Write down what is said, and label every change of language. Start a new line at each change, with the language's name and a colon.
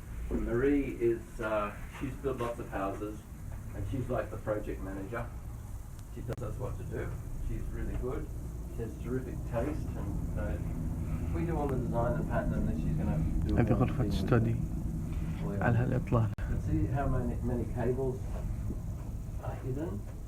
English: Marie is she's built lots of houses, and she's like the project manager. She tells us what to do. She's really good. She has terrific taste, and we do all the design and pattern, and then she's going to do.
Arabic: هذه غرفة ستدي على هالإطلالة.
English: See how many cables are hidden.